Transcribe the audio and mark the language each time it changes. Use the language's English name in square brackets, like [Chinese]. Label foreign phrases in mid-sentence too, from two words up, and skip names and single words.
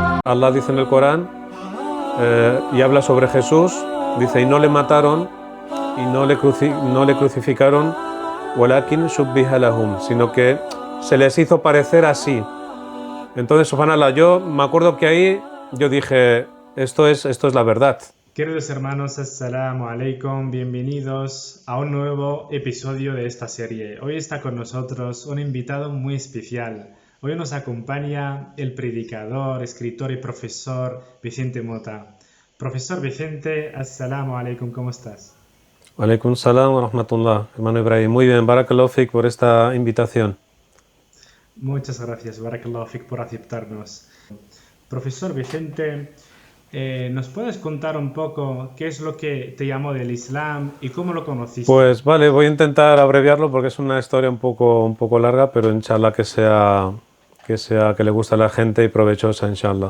[Spanish] Allah dice en el Corán, y habla sobre Jesús, dice, y no le mataron y no le crucificaron, [Arabic] ولكن شبه لهم, [Spanish] sino que se les hizo parecer así. Entonces, subhanallah, yo me acuerdo que ahí yo dije, esto es la verdad. Queridos hermanos, [Arabic] السلام عليكم, [Spanish] bienvenidos a un nuevo episodio de esta serie. Hoy está con nosotros un invitado muy especial. Hoy nos acompaña el predicador, escritor y profesor Vicente Mota. Profesor Vicente, [Arabic] السلام عليكم, [Spanish] ¿cómo estás? [Arabic] عليكم السلام ورحمة الله, [Spanish] hermano Ibrahim. Muy bien, [Arabic] بارك الله فيك [Spanish] por esta invitación. Muchas gracias, [Arabic] بارك الله فيك, [Spanish] por aceptarnos. Profesor Vicente, ¿nos puedes contar un poco qué es lo que te llamó del Islam y cómo lo conociste? Pues vale, voy a intentar abreviarlo porque es una historia un poco larga, pero inshallah que le guste a la gente y provechosa, inshallah.